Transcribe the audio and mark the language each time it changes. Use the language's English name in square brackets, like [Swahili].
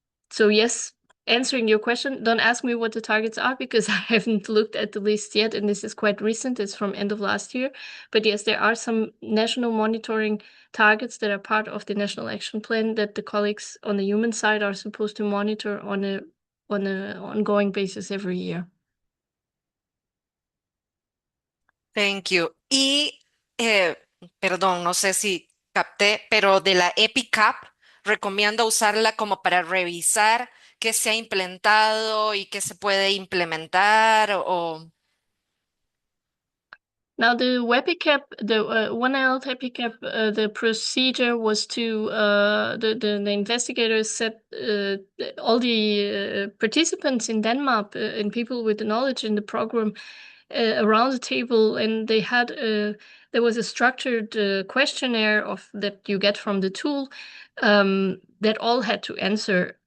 [English] So yes, answering your question, don't ask me what the targets are because I haven't looked at the list yet, and this is quite recent. It's from end of last year. But yes, there are some national monitoring targets that are part of the National Action Plan that the colleagues on the human side are supposed to monitor on a ongoing basis every year. Thank you. [Spanish] Y, perdón, no sé si capté, pero de la EpiCap, recomiendo usarla como para revisar qué se ha implementado y qué se puede implementar o... [English] Now the WebICAP, the One Health EpiCap, the procedure was to the investigators set all the participants in Denmark and people with the knowledge in the program around the table, and they had there was a structured questionnaire that you get from the tool that all had to answer.